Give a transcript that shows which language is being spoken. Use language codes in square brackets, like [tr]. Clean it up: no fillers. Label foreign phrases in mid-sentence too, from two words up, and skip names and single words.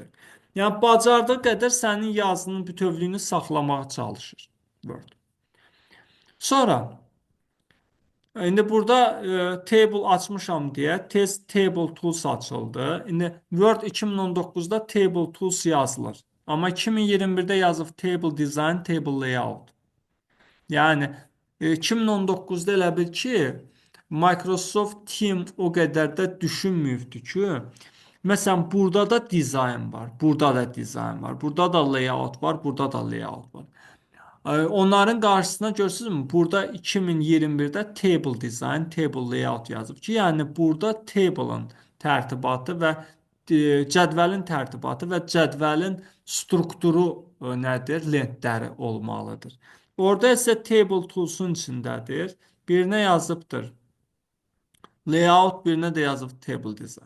[az] Yəni, bacardığı qədər sənin yazının bütövlüyünü saxlamağa çalışır Word. Sonra, indi burada table açmışam deyə tez [en] table tools [az] açıldı. İndi Word 2019-da [en] table tools [az] yazılır. Amma 2021-də yazıb [en] table design, table layout. [az] Yəni 2019-da elə bil ki, Microsoft Team o qədər də düşünmürdü ki, məsələn, burada da dizayn var, burada da dizayn var, burada da layout var, burada da layout var. Onların qarşısına görürsünüzmü? Burada 2021-də [en] table design, table layout [az] yazıb ki, yəni burada table'ın tərtibatı və cədvəlin tərtibatı və cədvəlin strukturu nədir? Lentləri olmalıdır. Orada isə [en] table tools'un [az] içindədir. Birinə yazıbdır layout, birinə də yazıb [en] table design.